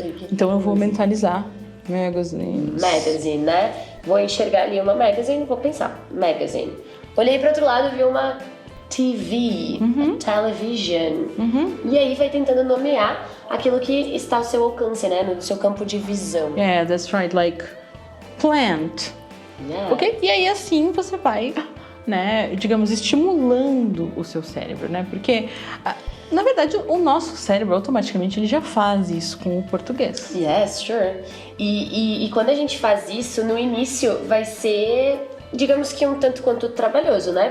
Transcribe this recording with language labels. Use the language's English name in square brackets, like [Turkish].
[Portuguese] Então eu vou mentalizar magazines. Magazine, né? Vou enxergar ali uma magazine e vou pensar, magazine. Olhei para outro lado e vi uma TV, television. E aí vai tentando nomear aquilo que está ao seu alcance, né? No seu campo de visão. [English] Yeah, that's right, like plant. Yeah. Ok? [Portuguese] E aí assim você vai, né, digamos, estimulando o seu cérebro, né? Porque, na verdade, o nosso cérebro automaticamente ele já faz isso com o português. [English] Yes, sure. [Portuguese] E quando a gente faz isso, no início vai ser, digamos que um tanto quanto trabalhoso, né?